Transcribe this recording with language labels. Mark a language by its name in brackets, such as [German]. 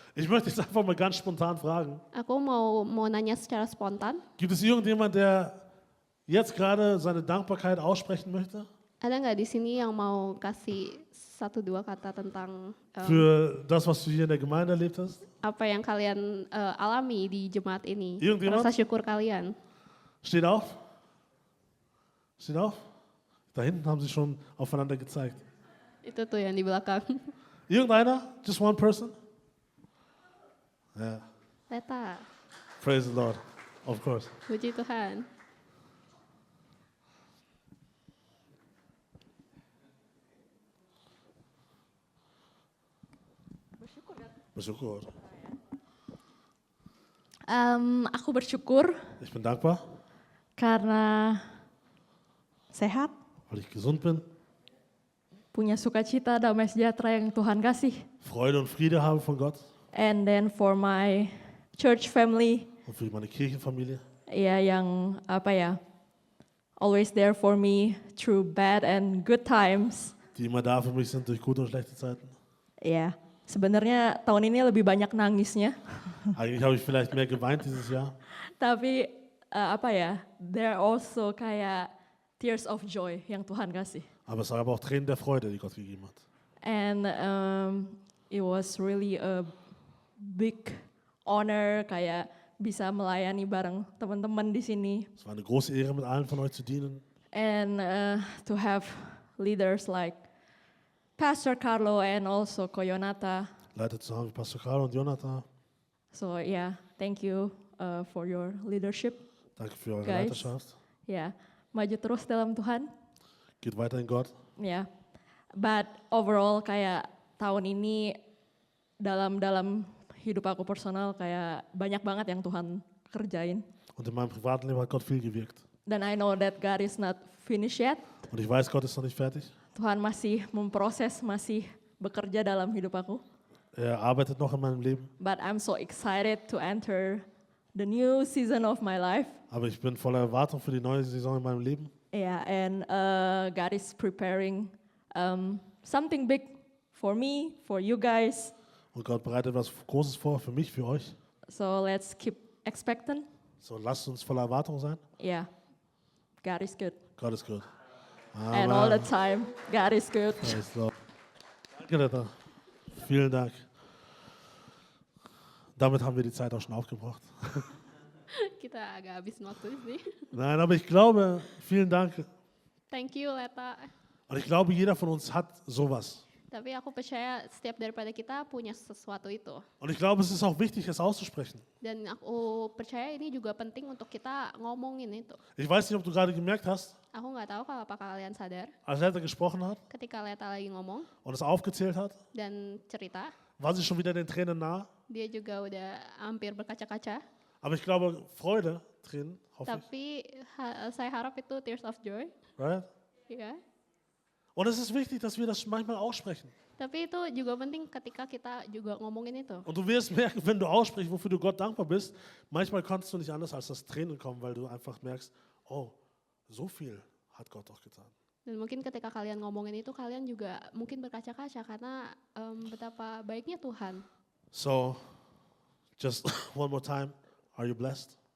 [German] Ich möchte jetzt einfach mal ganz spontan fragen, [Indonesian] Aku mau nanya secara spontan, [German] gibt es irgendjemand, der jetzt gerade seine Dankbarkeit aussprechen möchte? [Indonesian] ada nggak di sini yang mau kasih 1-2 kata tentang [German] Für das, was du hier in der Gemeinde erlebt hast? [Indonesian] apa yang kalian alami di jemaat ini? [German] Irgendjemand? [Indonesian] Rasa syukur kalian. [German] Steht auf. Steht auf. Da hinten haben sie schon aufeinander gezeigt. [Indonesian] Itu tuh yang di belakang. [German] Irgendeiner? [English] Just one person? Ja. Leta, Praise the Lord. Of course. [Indonesian] puji Tuhan. Bersyukur. Aku bersyukur [German] Ich bin dankbar, [Indonesian] karena sehat, [German] weil ich gesund bin, [Indonesian] punya sukacita, damai sejahtera yang Tuhan kasih. [German] Freude und Friede habe von Gott [English] And then for my church family, [German] und für meine Kirchenfamilie, [Indonesian] ya yang [English] always there for me through bad and good times. [German] die immer da für mich sind durch gute und schlechte Zeiten. [Indonesian] Ya, sebenarnya tahun ini lebih banyak nangisnya, [German] Eigentlich habe ich vielleicht mehr geweint dieses Jahr, [Indonesian] tapi [English] they're also [Indonesian] kayak [English] tears of joy [Indonesian] yang Tuhan kasih. [German] Aber es gab auch Tränen der Freude, die Gott gegeben hat. [English] And it was really a big honor [Indonesian] kayak bisa melayani bareng teman-teman di sini. [German] Es war eine große Ehre, mit allen von euch zu dienen. [English] And to have leaders like Pastor Carlo and also Koyonata. [German] Leiter zu haben wie Pastor Carlo und Jonathan. [English] So yeah, thank you for your leadership. [German] Danke für eure [English] Guys. [German] Leiterschaft. [Indonesian] Ya, maju terus dalam Tuhan. [German] Geht weiter in Gott. [Indonesian] Ya, [English] but overall [Indonesian] kayak tahun ini dalam hidup aku personal kayak banyak banget yang Tuhan kerjain. [German] Und in meinem Privatleben hat Gott viel gewirkt. [English] Dan I know that God is not finished yet. [German] Und ich weiß, Gott ist noch nicht fertig. [Indonesian] Tuhan masih memproses, masih bekerja dalam hidup aku. [German] Er arbeitet noch in meinem Leben. [English] But I'm so excited to enter the new season of my life. [German] Aber ich bin voller Erwartung für die neue Saison in meinem Leben. [English] Yeah, and God is preparing something big for me, for you guys. [German] Und Gott bereitet etwas Großes vor für mich, für euch. [English] So let's keep expectant. [German] So lasst uns voller Erwartung sein. [English] Yeah, God is good. [German] Gott ist gut. [English] And all the time, God is good. Praise the Lord. [German] Danke, Letta. Vielen Dank. Damit haben wir die Zeit auch schon aufgebraucht. [Indonesian] Kita agak habis waktu sih. [German] Nein, aber ich glaube, vielen Dank. [English] Thank you, Leta. [German] Und ich glaube, jeder von uns hat sowas. [Indonesian] Tapi aku percaya setiap daripada kita punya sesuatu itu. [German] Und ich glaube, es ist auch wichtig, es auszusprechen. [Indonesian] Dan aku percaya ini juga penting untuk kita ngomongin itu. [German] Ich weiß nicht, ob du gerade gemerkt hast, [Indonesian] Aku nggak tahu kalau apakah kalian sadar [German] als Letta gesprochen hat [Indonesian] ketika Leta lagi ngomong [German] und es aufgezählt hat, [Indonesian] dan cerita, [German] war sie schon wieder den Tränen nah. [Indonesian] dia juga udah hampir berkaca-kaca. [German] Aber ich glaube, Freude, Tränen, hoffe ich. [Indonesian] Tapi saya harap itu [English] tears of joy, Right? [Indonesian] ya. [German] Und es ist wichtig, dass wir das manchmal aussprechen. [Indonesian] Tapi itu juga penting ketika kita juga ngomongin itu. [German] Und du wirst merken, wenn du aussprichst, wofür du Gott dankbar bist, manchmal kannst du nicht anders, als dass Tränen kommen, weil du einfach merkst, oh, so viel hat Gott doch getan. [Indonesian] Dan mungkin ketika kalian ngomongin itu, kalian juga mungkin berkaca-kaca karena betapa baiknya Tuhan. [English] So, just one more time, are you blessed?